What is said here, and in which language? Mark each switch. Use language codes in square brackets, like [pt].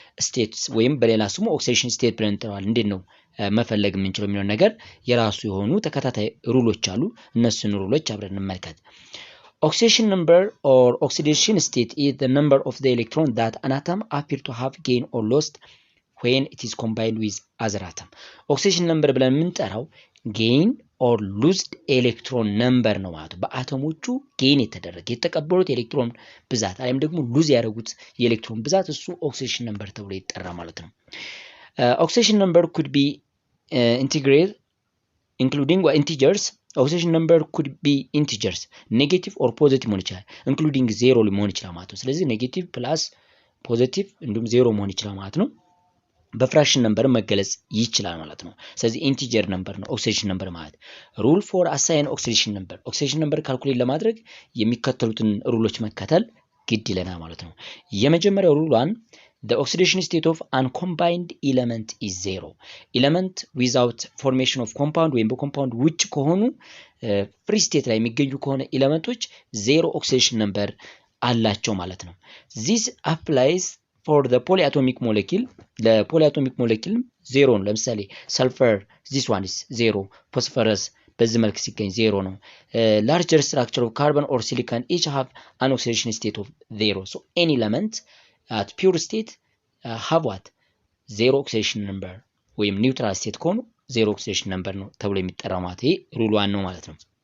[am] ስቴትስ ወይም በሌላ ስሙ ኦክሲዴሽን ስቴት ብለን እንጠራዋለን። እንዴት ነው መፈለግ የምንችለው የሚለው ነገር የራሱ የሆኑ ተከታታይ ሩሎች አሉ። እነሱን ሩሎች አብረን እንመልከት። [en] oxidation number or oxidation state is the number of the electron that an atom appear to have gained or lost when it is combined with other atom. [am] oxidation number ብለን የምንጠራው [en] gain or lost [am] ኤሌክትሮን ነምበር ነው ማለት ነው። በአተሞቹ ጌን የተደረገ የተቀበሉት ኤሌክትሮን ብዛት ወይም ደግሞ ሉዝ ያደረጉት የኤሌክትሮን ብዛት እሱ ኦክሲዴሽን ነምበር ተብሎ ይጠራ ማለት ነው። [en] oxidation number could be integer including integers. oxidation number could be integers negative or positive [am] መሆን ይችላል [en] including 0 [am] መሆን ይችላል ማለት ነው። ስለዚህ ኔጌቲቭ ፕላስ ፖዚቲቭ እንዲሁም 0 መሆን ይችላል ማለት ነው። በፍራክሽን ነምበር መገለጽ ይችላል ማለት ነው። ስለዚህ ኢንቲጀር ነምበር ነው ኦክሲዴሽን ነምበር ማለት። ሩል ፎር አሳይን ኦክሲዴሽን ነምበር ኦክሲዴሽን ነምበር ካልኩሌት ለማድረግ የሚከተሉትን ሩሎች መከተል ግድ ይለናል ማለት ነው። የመጀመሪያው ሩል ዋን [en] the oxidation state of uncombined element is 0. element without formation of compound [am] ወይም በኮምፓውንድ ውጭ ከሆኑ ፍሪ ስቴት ላይ የሚገኙ ከሆነ ኤሌመንቶች 0 ኦክሲዴሽን ነምበር አላቸው ማለት ነው። [en] this applies for the polyatomic molecule [am] ለፖሊአቶሚክ ሞለኪል 0 ነው። ለምሳሌ ሰልፈር [en] this one is 0 [am] ፎስፈረስ በዚህ መልክ ሲገኝ 0 ነው። [en] larger structure of carbon or silicon each have an oxidation state of 0. so any element at pure state have what 0 oxidation number [am] ወይም ኒውትራል ስቴት ከሆኑ 0 oxidation number ነው ተብሎ የሚጠራው ማለት ይሄ ሩል 1 ነው ማለት ነው።